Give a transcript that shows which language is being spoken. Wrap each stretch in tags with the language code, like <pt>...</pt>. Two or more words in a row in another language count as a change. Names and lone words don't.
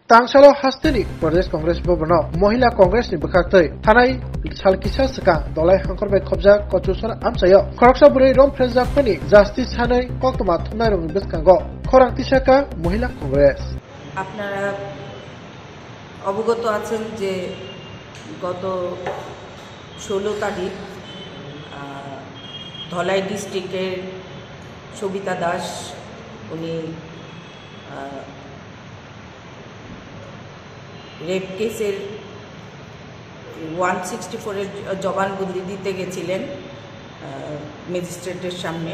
<brx>तांगसालो हास्तेनि प्रदेश कांग्रेस भवन महिला कांग्रेस नि बखाक्तै थानाय सालकिसा सका दलाय हांखरबाय खबजा कचुसर आमसायो खरकसा बुरै रम फ्रेजाकनि जास्ति सानै कक्तमा थुनाय रंनि बेसकांगो खरांतिसाका महिला कांग्रेस।</brx> <bn>আপনারা অবগত আছেন যে গত 16 তারিখ ধলাই ডিস্ট্রিক্টের সবিতা দাস উনি রেপ কেসের 164-এর জবানবন্দি দিতে গেছিলেন ম্যাজিস্ট্রেটের সামনে।</bn>